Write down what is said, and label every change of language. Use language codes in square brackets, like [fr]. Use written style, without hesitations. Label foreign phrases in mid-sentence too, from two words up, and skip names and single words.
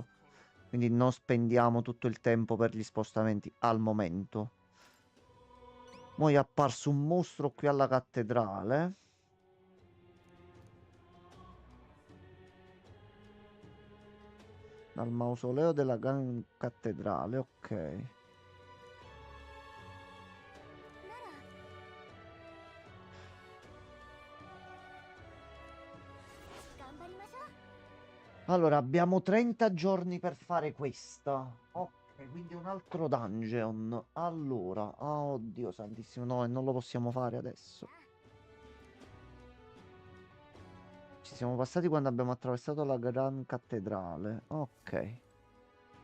[it] Quindi non spendiamo tutto il tempo per gli spostamenti al momento. Mo' è apparso un mostro qui alla cattedrale. Dal mausoleo della Gran Cattedrale, ok. [ja] なら 頑張りましょう。 [it] Allora, abbiamo 30 giorni per fare questa. Ok, quindi un altro dungeon. Allora, ah, oddio santissimo, no, e non lo possiamo fare adesso. Ci siamo passati quando abbiamo attraversato la Gran Cattedrale.